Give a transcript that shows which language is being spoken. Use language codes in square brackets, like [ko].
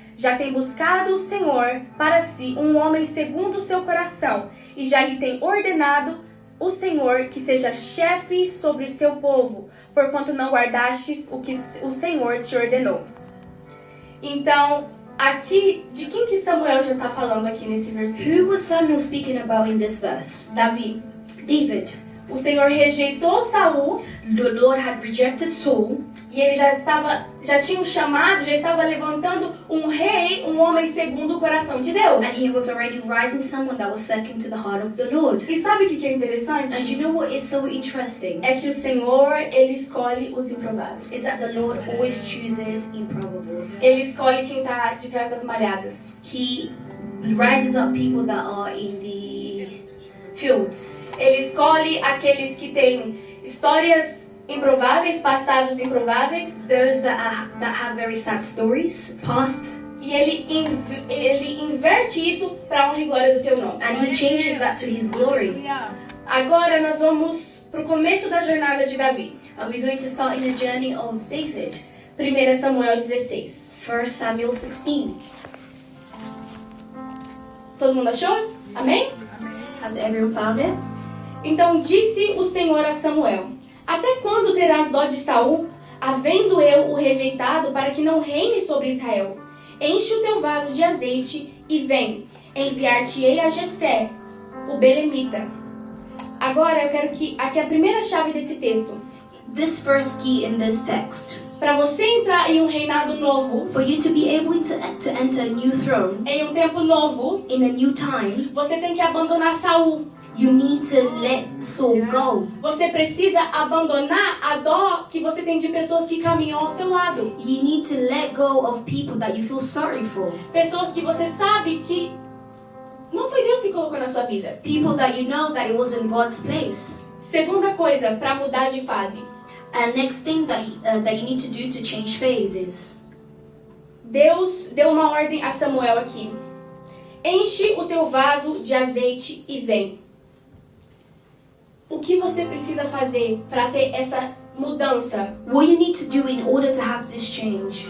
[pt] Já tem buscado o Senhor para si um homem segundo o seu coração, e já lhe tem ordenado o Senhor que seja chefe sobre o seu povo, porquanto não guardastes o que o Senhor te ordenou. Então, aqui, de quem que Samuel já está falando aqui nesse versículo? [en] Who was Samuel speaking about in this verse? [pt] Davi. [en] David. [pt] O Senhor rejeitou Saul [en] The Lord had rejected Saul, [pt] e ele já tinha um chamado, já estava levantando um rei, um homem segundo o coração de Deus. [en] and he was already rising someone that was second to the heart of the Lord. [pt] E sabe o que é interessante? [en] And you know what is so interesting? [pt] É que o Senhor, ele escolhe os improváveis. [en] Is that the Lord always chooses improbables. [pt] Ele escolhe quem está de trás das malhadas. [en] He rises up people that are in the fields. [pt] Ele escolhe aqueles que têm histórias improváveis, passados improváveis, [en] Those that have very sad stories, past, [pt] e ele inverte isso para a honra e glória do teu nome. [en] and he changes that to his glory. [pt] Agora nós vamos para o começo da jornada de Davi. [en] And we're going to start in the journey of David. [pt] 1 Samuel 16. [en] 1 Samuel 16. [pt] Todo mundo achou? Amém? [en] Has everyone found it? [pt] Então disse o Senhor a Samuel: Até quando terás dó de Saul, havendo eu o rejeitado, para que não reine sobre Israel? Enche o teu vaso de azeite e vem, enviar-te-ei a Jessé, o belemita. Agora eu quero que aqui a primeira chave desse texto. [en] This first key in this text. [pt] Para você entrar em um reinado novo, [en] For you to be able to enter a new throne [pt] em um tempo novo, [en] in a new time, [pt] você tem que abandonar Saul. [en] you need to let Saul go. [pt] Você precisa abandonar a dó que você tem de pessoas que caminham ao seu lado. [en] You need to let go of people that you feel sorry for. [pt] Pessoas que você sabe que não foi Deus que colocou na sua vida. [en] People that you know that it was in God's place. [pt] Segunda coisa, para mudar de fase. [en] And next thing that you need to do to change phases. [pt] Deus deu uma ordem a Samuel aqui. Enche o teu vaso de azeite e vem. O que você precisa fazer para ter essa mudança? [en] What you need to do in order to have this change,